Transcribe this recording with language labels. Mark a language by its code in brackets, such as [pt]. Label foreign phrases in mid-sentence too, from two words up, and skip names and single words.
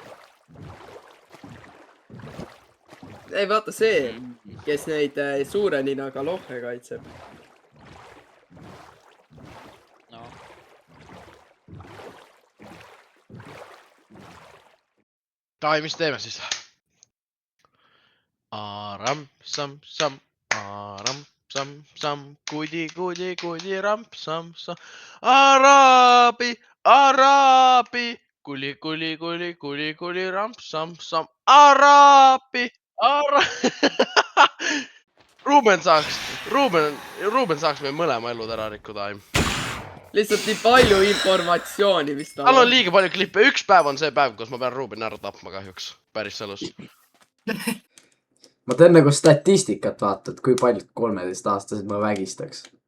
[et] Ei vaata see, kes neid suure ninaga lohhe kaitseb. No. Davai, mis teeme siis? Aram, sam, sam, aram, sam, sam, kudi, kudi, kudi, ramp, sam, sam. Arabi, arabi, kuli, kuli, kuli, kuli, kuli, ramp, sam, sam, arabi. Ruuben saaks meie mõlema elud ära rikkuda. Lihtsalt nii palju informatsiooni vist on. Tal on liiga palju klippe. Üks päev on see päev, kus ma pean Ruubeni ära tapma kahjuks. Päris elus. Ma teen nagu statistikat vaata, et kui paljud 13-aastased ma vägistaks.